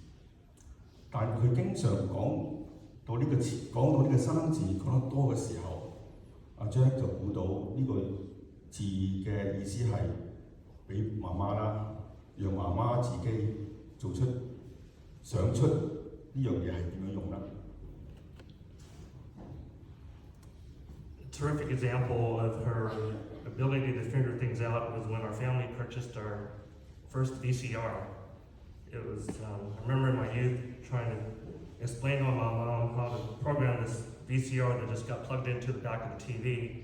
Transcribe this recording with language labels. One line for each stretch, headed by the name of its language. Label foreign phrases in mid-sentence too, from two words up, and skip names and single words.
Cantonese: 但佢經常講到呢個詞，講到呢個生字講得多嘅時候，阿 Jack 就估到呢個字嘅意思係俾媽媽啦，讓媽媽自己做出想出呢樣嘢係點樣用啦。
English: Terrific example of her ability to figure things out was when our family purchased our first VCR. It was, I remember in my youth trying to explain to my mom how to program this VCR that just got plugged into the back of the TV.